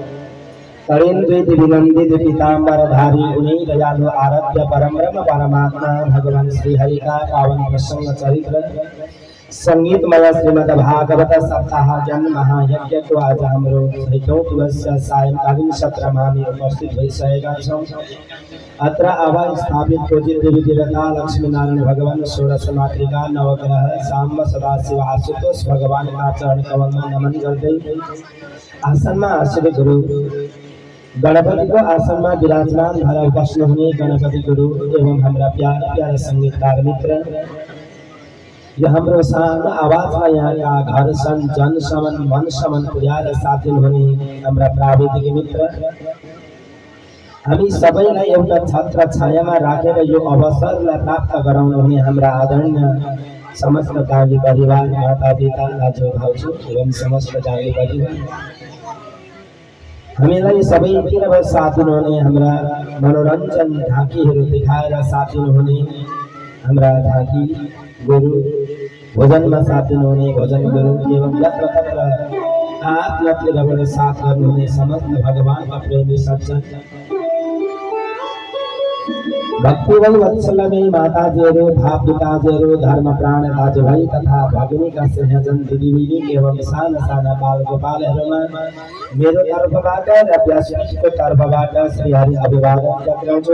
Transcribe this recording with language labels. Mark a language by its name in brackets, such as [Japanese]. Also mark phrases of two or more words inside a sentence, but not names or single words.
[Hindi] तरेन्द्रित विनंदित पीतांबरधारी उन्हीं दयालु आराध्य परम ब्रह्म परमात्मा भगवान श्री हरि का पावन प्रसंग चरित्र [Nepali] संगीतमय श्रीमद् भागवत सप्ताह जन्म महायज्ञ को आज हमरो 14 सायंकालीन सत्र में उपस्थित भइसकेका छौं। अत्र आवा स्थापित पूजित देवी देवता लक्ष्मी नारायण भगवान षोडश मातृका नवग्रह सांब सदाशिव आशुतोष भगवान [Hindi] का चरण कमल में [Nepali] नमन गर्दै आसन में आश्रित गुरु गणपति को आसन में विराजमान भएर बस्नुहुने गणपति गुरु एवं हाम्रा प्यारा प्यारा संगीतकार मित्र यो हाम्रो सानो आवाजमा यहाँका घर सन जन समन मन समन पुर्याएर साथ दिनुहुने हाम्रा प्राविधिक मित्र हामी सबैलाई एउटा छत्र छायामा राखेर यो अवसरलाई प्राप्त गराउनुहुने हाम्रा आदरणीय समस्त गाउँले परिवार माता पिता दाजु भाउजू एवं समस्त गाउँले परिवार हामीलाई सबैतिर साथ दिनुहुने हाम्रा मनोरञ्जन झाँकीहरू देखाएर साथ दिनुहुने हाम्रा झाँकी गुरु भोजनमा साथ दिनुहुने भोजन गुरु एवं यत्र तत्र आत्मतिर साथ गर्नुहुने समस्त भगवानका प्रेमी सज्जन भक्तिवल वत्सलमयी माताजीहरू भाव पिताजीहरू धर्म प्राण दाजुभाइ तथा भगिनीका स्नेहजन दिदीबहिनी एवं साना साना बाल गोपालहरूमा मेरो तर्फबाट र व्यासको तर्फबाट श्री हरि अभिवादन गर्दछु।